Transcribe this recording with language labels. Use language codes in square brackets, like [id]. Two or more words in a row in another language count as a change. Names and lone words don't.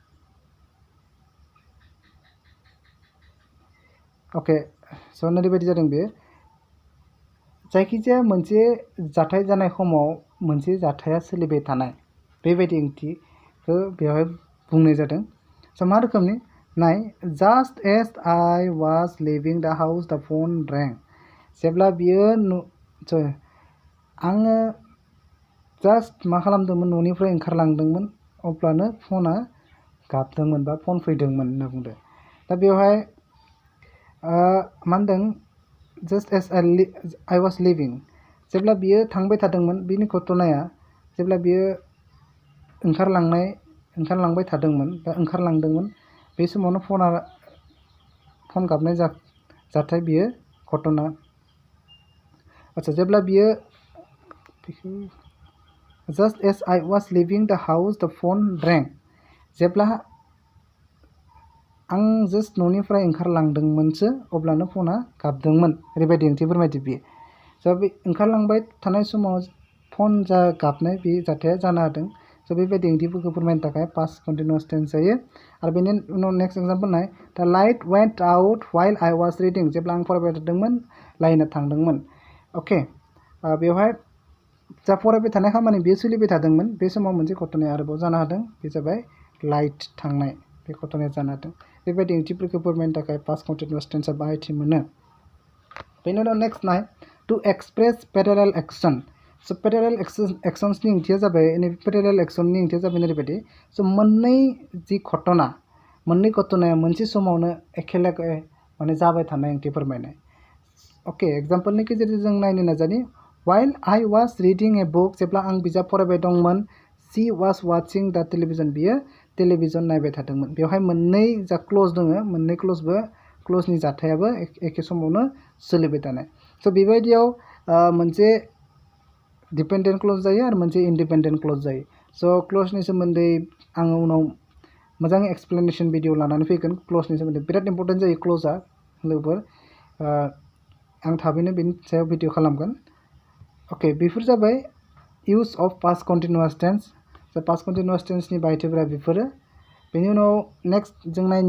[brx] ओके स' ओरैबायदि जादों बे जायखिजाया मोनसे जाथाय जानाय समाव मोनसे जाथाया सोलिबाय थानाय बेबायदि ओंथिखौ बेवहाय बुंनाय जादों स' मा रोखोमनि नाय [en] just as I was leaving the house the phone rang [brx] जेब्ला बियो आङो जास्ट मा खालामदोंमोन न'निफ्राय ओंखारलांदोंमोन अब्लानो फना गाबदोंमोन बा फन फैदोंमोन होनना बुंदों दा बेवहाय मा होनदों [en] just as I was leaving [brx] जेब्ला बियो थांबाय थादोंमोन बिनि घटनाया जेब्ला बियो ओंखारलांबाय थादोंमोन बा ओंखारलांदोंमोन बे समावनो फन गाबनाय जाथाय बियो घटना आচ্ছা जेब्ला बियो [en] just as I was leaving the house the phone rang [brx] जेब्ला आं जास्ट न'निफ्राय ओंखारलांदोंमोनसो अब्लानो फना गाबदोंमोन ओरैबायदि ओंथि फोरमायदि बियो स' बे ओंखारलांबाय थानाय समाव फन गाबनाय बे जाथाया जानो हादों स' बेबायदि ओंथिफोरखौ फोरमायनो थाखाय [en] past continuous tense [brx] जायो आरो बेनि उनाव [en] next example [brx] नाय द [en] light went out while I was reading [brx] जेब्ला आं फरायबाय थादोंमोन लाइना थांदोंमोन अके बेवहाय जा फरायबाय थानाय खामानि बेयो सोलिबाय थादोंमोन बे समाव मोनसे घटनाया आरोबाव जानो हादों बे जाबाय लाइट थांनाय बे घटनाया जानो हादों बेबायदि ओंथिफोरखौ फोरमायनो थाखाय [en] past continuous tense [brx] बाहायथि मोनो बेनि उनाव नेक्स्ट नाय [en] to express parallel action [brx] स' [en] parallel actions [brx] ओंथिया जाबाय [en] parallel action [brx] ओंथिया जाबाय ओरैबायदि स' मोननै घटनाया मोनसे समावनो एखेलेगे माने जाबाय थानाय ओंथि फोरमायनाय अके एग्जाम्पलनि गेजेरजों जों नायनो नाजानि [en] while I was reading a book [brx] जेब्ला आं बिजाब फरायबाय दंमोन [en] she was watching the television [brx] बियो टेलिभिजन नायबाय थादोंमोन बेवहाय मोननै जा क्लज दङ मोननै क्लजनि जाथायाबो एखे समावनो सोलिबाय थानाय स' बेबायदियाव मोनसे [en] dependent clause [brx] जायो आरो मोनसे [en] independent clause [brx] जायो स' क्लजनि सोमोन्दै आङो उनाव मोजाङै [en] explanation video [brx] लानानै फैगोन क्लजनि सोमोन्दै बिराद [en] important [brx] क्लजआ लोगोफोर आं थाबैनो बेनि सायाव भिडिअ खालामगोन अके बेफोर जाबाय [en] use of past continuous tense [brx] स' [en] past continuous tense [brx] बाहायथिफोरा बेफोरो बेनि उनाव नेक्स्ट जों